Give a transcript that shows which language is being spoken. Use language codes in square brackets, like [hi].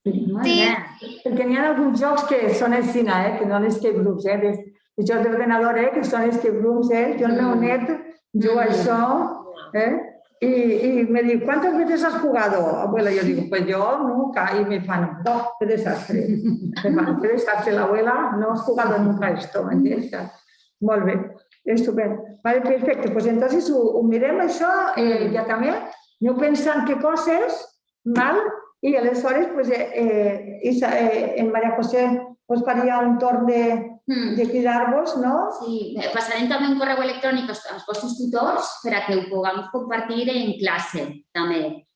[ca] Molt Sí. bé. Perquè n'hi ha alguns jocs que són així, que no escape rooms, de jocs d'ordenador, que són escape rooms, Jo el meu net juga a això, [es] y me dice, ¿cuántas veces has jugado? Abuela, yo digo, pues yo nunca. Y me fan, ¡oh, qué desastre! Me fan, qué desastre, la abuela no has jugado nunca esto, ¿entiendes? [ca] Molt bé, estupendo. Vale, perfecte, pues entonces ho mirem això, ja també, aneu pensant què coses, val? I aleshores, pues, en María José us faria un torn de cridar-vos, no? Sí, passarem també un correu electrònic als vostres tutors per a que ho puguem compartir en classe, també.